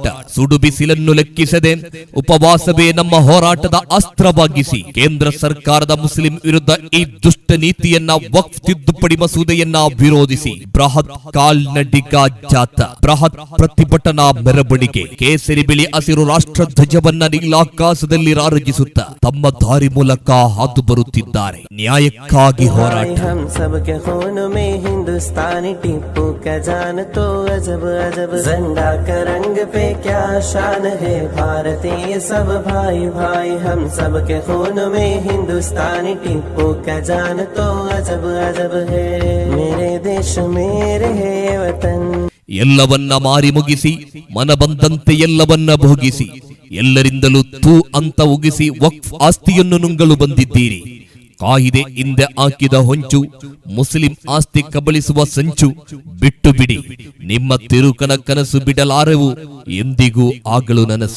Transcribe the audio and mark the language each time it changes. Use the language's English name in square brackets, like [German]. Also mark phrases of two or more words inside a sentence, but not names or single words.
[Kannada] ಸುಡು ಬಿಸಿಲನ್ನು ಲೆಕ್ಕಿಸದೆ ಉಪವಾಸವೇ ನಮ್ಮ ಹೋರಾಟದ ಅಸ್ತ್ರವಾಗಿಸಿ ಕೇಂದ್ರ ಸರ್ಕಾರದ ಮುಸ್ಲಿಂ ವಿರುದ್ಧ ಈ ದುಷ್ಟ ನೀತಿಯನ್ನ ವಕ್ಫ್ ತಿದ್ದುಪಡಿ ಮಸೂದೆಯನ್ನ ವಿರೋಧಿಸಿ ಬೃಹತ್ ಕಾಲ್ನಡಿಗ ಜಾಥಾ ಬೃಹತ್ ಪ್ರತಿಭಟನಾ ಮೆರವಣಿಗೆ ಕೇಸರಿ ಬಿಳಿ ಹಸಿರು ರಾಷ್ಟ್ರ ಧ್ವಜವನ್ನ ನೀಲಾಕಾಶದಲ್ಲಿ ರಾರಗಿಸುತ್ತಾ ತಮ್ಮ ದಾರಿ ಮೂಲಕ ಹಾದು ಬರುತ್ತಿದ್ದಾರೆ. ನ್ಯಾಯಕ್ಕಾಗಿ ಹೋರಾಟ. [Hindi] हिंदुस्तानी टीपू का जान तो अजब अजब, झंडा का रंग पे क्या शान है भारतीय सब भाई भाई. हम सब के खून में हिंदुस्तानी टीपू का जान तो अजब अजब है. मेरे देश मेरे है वतन. [Kannada] ಎಲ್ಲವನ್ನ ಮಾರಿ ಮುಗಿಸಿ ಮನ ಬಂದಂತೆ ಎಲ್ಲವನ್ನ ಭೋಗಿಸಿ ಎಲ್ಲರಿಂದಲೂ ತೂ ಅಂತ ಉಗಿಸಿ ವಕ್ಫ್ ಆಸ್ತಿಯನ್ನು ನುಂಗಲು ಬಂದಿದ್ದೀರಿ. ಕಾಯಿದೆ ಹಿಂದೆ ಹಾಕಿದ ಹೊಂಚು, ಮುಸ್ಲಿಂ ಆಸ್ತಿ ಕಬಳಿಸುವ ಸಂಚು ಬಿಟ್ಟು ಬಿಡಿ. ನಿಮ್ಮ ತಿರುಕನ ಕನಸು ಬಿಡಲಾರೆವು ಎಂದಿಗೂ ಆಗಲು ನನಸು.